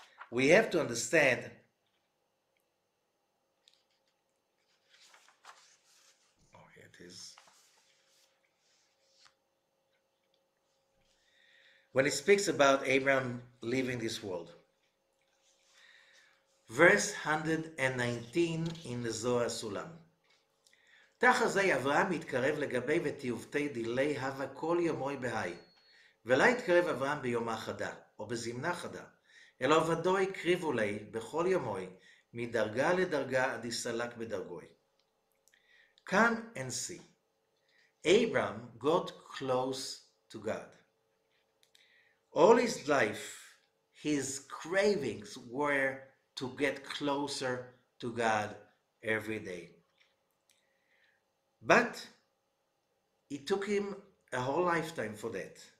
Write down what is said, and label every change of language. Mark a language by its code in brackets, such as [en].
[en] We have to understand, oh, here it is. When it speaks about Abraham leaving this world, verse 119 in the Zohar Sulam. [arc] תחזי אברהם מתקרב לגבי ותיובתי דילי הווה כל יומוי בהי. ולא יתקרב אברהם ביומה חדה, או בזמנה חדה, אלא עבדו הקריבו לי בכל יומוי, מדרגה לדרגה עד יסלק בדרגוי. [en] Come and see. Abraham got close to God. All his life, his cravings were to get closer to God every day. But it took him a whole lifetime for that.